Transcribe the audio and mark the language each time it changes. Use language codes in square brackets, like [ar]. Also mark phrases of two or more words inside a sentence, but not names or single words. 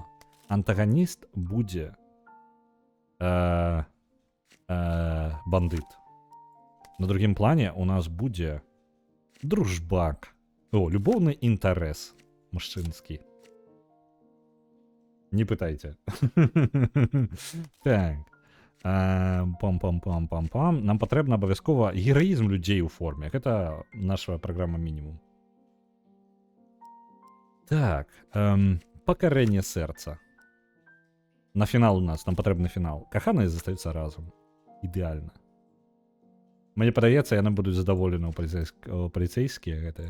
[be] Антаганіст будзе бандыт. На другім плане у нас будзе дружбак. О, любоўны інтарэс мужчынскі. Не пытайце. Так. Пам-пам-пам-пам-пам. Нам патрэбна абавязкова гераізм людзей у форме. Гэта наша праграма мінімум. Так. Пакарэнне сэрца. На фінал у нас, нам патрэбны фінал. Каханыя застаюцца разам. Ідэальна. Мне падаецца, яны будуць задаволены ў паліцэйскія гэтыя.